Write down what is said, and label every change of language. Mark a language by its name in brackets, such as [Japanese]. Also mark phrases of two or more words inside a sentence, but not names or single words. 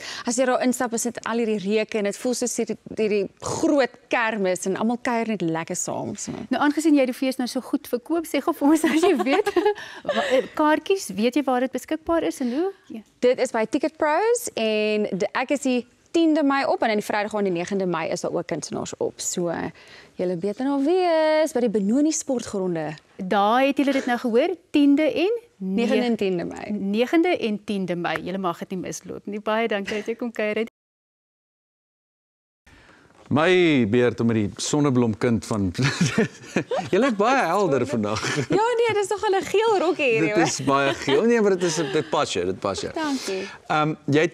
[Afrikaans] As jy daar instap, is dit al hierdie reuke en dit voel soos hierdie groot kermis en almal kuier net lekker saam. So. Nou aangesien jy die fees nou so goed verkoop, sê gou vir ons as jy weet, kaartjies, weet jy waar dit beskikbaar is en hoe? Ja. Dit is by Ticket Pros en ek is die 10de Mei op en dan die Vrydag aan die 9de Mei is daar ook kunstenaars op. So julle beter nou wees by die Benoni sportgronde. Daar het julle dit nou gehoor, 10de en 9de en 10de Mei. 9de en 10de Mei. Julle mag dit nie misloop nie. Baie dankie dat jy kom kuier. My beurt om met die sonneblomkind van Jy lyk baie helder vandag. Ja nee, dis nog 'n geel rokkie hierdie. Dit is baie geel. Nee, maar dit pas jou, dit pas jou. Dankie.